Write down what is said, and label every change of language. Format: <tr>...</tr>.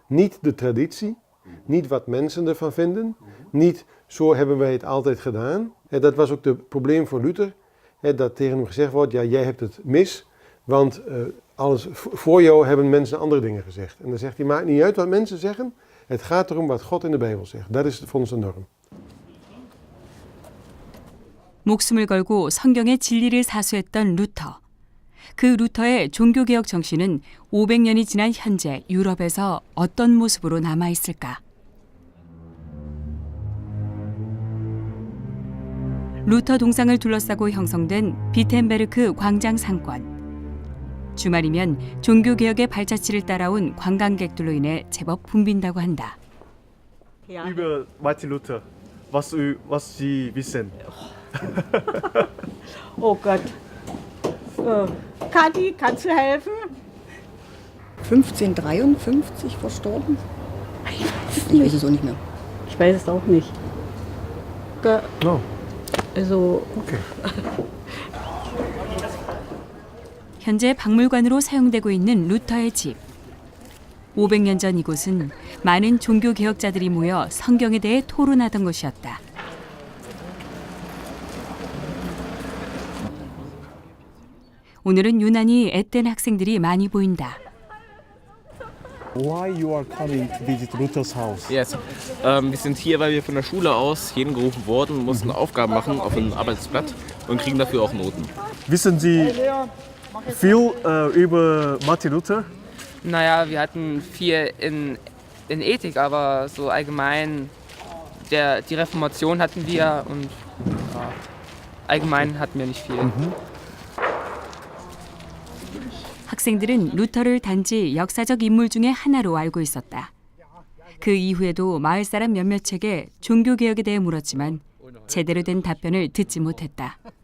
<nl>Niet de traditie, niet wat mensen ervan vinden, niet zo hebben wij het altijd gedaan. Dat was ook het probleem voor Luther. Dat tegen hem gezegd wordt, ja, jij hebt het mis, want alles voor jou hebben mensen andere dingen gezegd. En dan zegt hij, maakt niet uit wat mensen zeggen, het gaat erom wat God in de Bijbel zegt. Dat is voor ons de norm.</nl> <ko>목숨을 걸고 성경의 진리를 사수했던 루터. 그 루터의 종교개혁 정신은 500년이 지난 현재 유럽에서 어떤 모습으로 남아있을까? 루터 동상을 둘러싸고 형성된 비텐베르크 광장 상권. 주말이면 종교개혁의 발자취를 따라온 관광객들로 인해 제법 붐빈다고 한다.</ko> <de>Über Martin Luther, was Sie wissen? Oh Gott. Kathi, kannst du helfen? 1553 verstorben? Ich weiß es auch nicht mehr. Ich weiß es auch nicht.</de> <en>No.</en> <de>Also,</de> <en>Okay.</en> <ko>현재 박물관으로 사용되고 있는 루터의 집. 500년 전 이곳은 많은 종교개혁자들이 모여 성경에 대해 토론하던 곳이었다. 오늘은 유난히 앳된 학생들이 많이 보인다.</ko> <en>Why you are coming to visit Luther's house? Yes.</en> <de>Wir sind hier, weil wir von der Schule aus hierhin gerufen wurden, mussten Aufgaben machen auf ein Arbeitsblatt und kriegen dafür auch Noten. Wissen Sie viel über Martin Luther? Naja, wir hatten viel in Ethik, aber so allgemein die Reformation hatten wir und ja, allgemein hatten wir nicht viel.</de> <ko>학생들은 루터를 단지 역사적 인물 중의 하나로 알고 있었다. 그 이후에도 마을 사람 몇몇에게 종교개혁에 대해 물었지만 제대로 된 답변을 듣지 못했다.</ko>